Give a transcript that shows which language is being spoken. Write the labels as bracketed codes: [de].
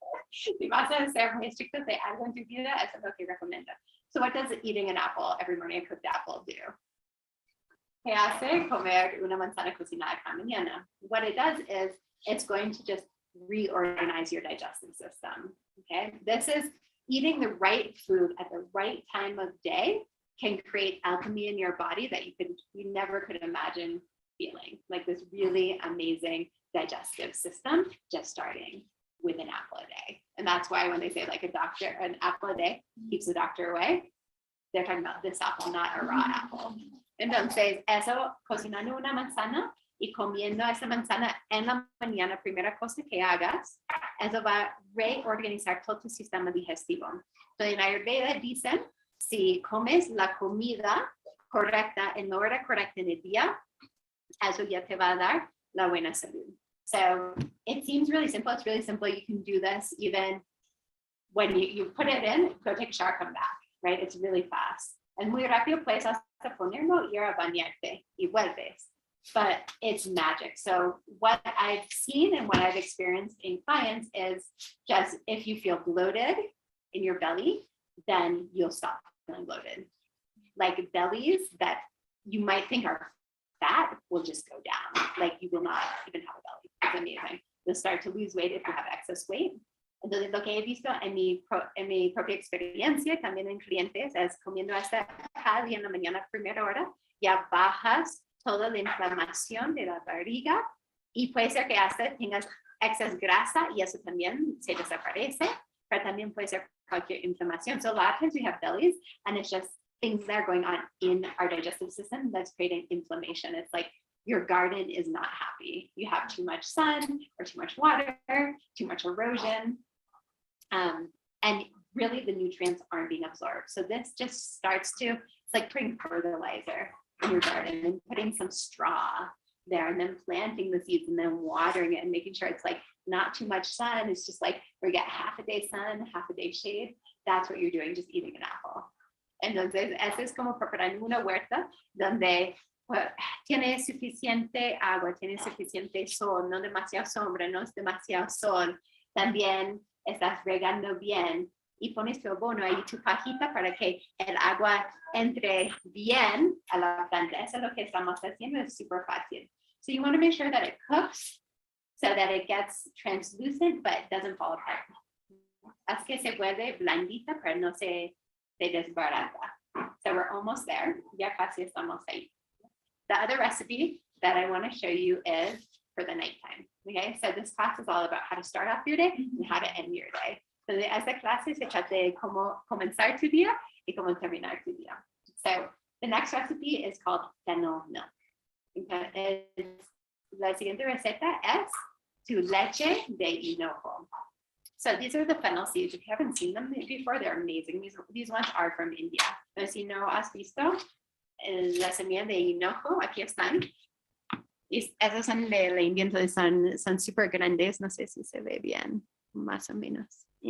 [es] Si vas a ser muy estricto de algo en tu vida, eso es lo que recomiendo. [en] So what does eating an apple every morning, a cooked apple, do? [es] ¿Qué hace comer una manzana cocinada cada mañana? [en] What it does is it's going to just reorganize your digestive system. Okay, this is eating the right food at the right time of day can create alchemy in your body that you never could imagine feeling, like this really amazing digestive system just starting with an apple a day. And that's why when they say like an apple a day keeps the doctor away, they're talking about this apple, not a raw apple. [es] Entonces, eso, cocinando una manzana y comiendo esa manzana en la mañana, primera cosa que hagas, eso va a reorganizar todo tu sistema digestivo. Entonces, en Ayurveda dicen, si comes la comida correcta en la hora correcta en el día, eso ya te va a dar la buena salud. [en] So it seems really simple. It's really simple. You can do this even when you put it in, go take a shower, come back, right? It's really fast. [es] And muy rápido puedes hasta ponerlo y a bañarte y vuelves. [en] But it's magic. So what I've seen and what I've experienced in clients is just if you feel bloated in your belly, then you'll stop feeling bloated. Like bellies that you might think are fat will just go down. Like you will not even have a belly. It's amazing. You'll start to lose weight if you have excess weight. [es] Entonces lo que he visto en mi propia experiencia, también en clientes, es comiendo hasta cada día en la mañana, primera hora, ya bajas toda la inflamación de la barriga y puede ser que hasta tengas excess grasa y eso también se desaparece, pero también puede ser cualquier inflamación. [en] So a lot of times we have bellies and it's just things that are going on in our digestive system that's creating inflammation. It's like your garden is not happy. You have too much sun or too much water, too much erosion. And really the nutrients aren't being absorbed. So this just starts to, it's like putting fertilizer in your garden and putting some straw there and then planting the seeds and then watering it and making sure it's like not too much sun. It's just like we get half a day sun, half a day shade. That's what you're doing, just eating an apple. [es] Entonces, eso es como preparar una huerta donde tiene suficiente agua, tiene suficiente sol, no demasiado sombra, no es demasiado sol. También estás regando bien y pones tu abono ahí, tu pajita para que el agua entre bien a la planta. Eso es lo que estamos haciendo, es súper fácil. [en] So you want to make sure that it cooks so that it gets translucent but doesn't fall apart. [es] Haz que se vuelve blandita pero no se desbarata. [en] So we're almost there. [es] Ya casi estamos ahí. [en] The other recipe that I want to show you is for the nighttime. Okay, so this class is all about how to start off your day and how to end your day. [es] So esta clase se trata de cómo comenzar tu día y cómo terminar tu día. [en] So the next recipe is called fennel milk. [es] Okay, la siguiente receta es tu leche de hinojo. [en] So these are the fennel seeds. If you haven't seen them before, they're amazing. These ones are from India. [es] So si no has visto la semilla de hinojo, aquí están. Y esos son de la India, entonces son súper grandes. No sé si se ve bien, más o menos.